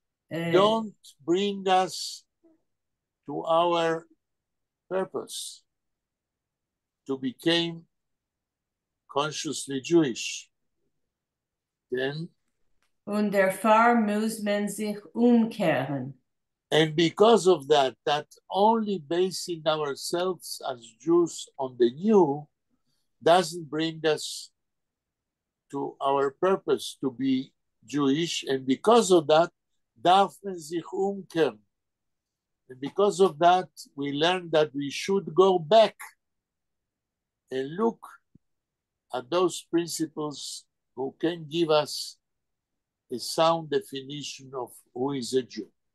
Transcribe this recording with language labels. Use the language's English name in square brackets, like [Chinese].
[English] don't bring us to our purpose to become consciously Jewish. Then, [German] und dafür muss man sich umkehren. [English] and because of that, that only basing ourselves as Jews on the new doesn't bring us to our purpose to be Jewish. And because of that, [German] darf man sich umkehren. [English] And because of that, we learned that we should go back and look at those principles who can give us a sound definition of who is a Jew.